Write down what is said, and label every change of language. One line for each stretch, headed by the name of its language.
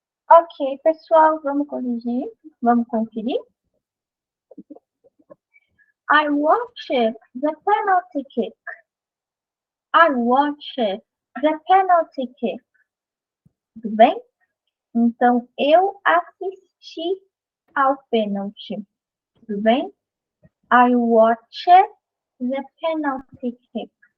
Portuguese: Ok, pessoal, vamos corrigir, vamos conferir.
English: I watched the penalty kick. I watched the penalty kick.
Portuguese: Tudo bem? Então, eu assisti ao pênalti. Tudo bem?
English: I watched the penalty kick.